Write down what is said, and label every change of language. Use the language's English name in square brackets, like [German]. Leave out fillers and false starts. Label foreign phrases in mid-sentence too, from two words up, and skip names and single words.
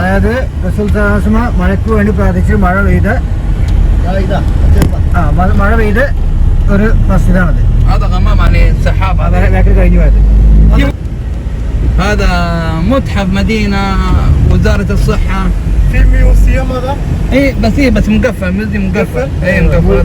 [Malayalam] അതായത് [Arabic] رسول صلى الله عليه وسلم [Malayalam] മഴയ്ക്ക് വേണ്ടി പ്രാർത്ഥിച്ച് മഴ പെയ്ത് ഒരു മസ്ജിദാണത്. കഴിഞ്ഞു പോയത്. [Arabic] هذا متحف مدينة وزارة الصحة. في ميوزيوم هذا؟ اي بس مقفل، ميوزيوم مقفل. اي مقفل.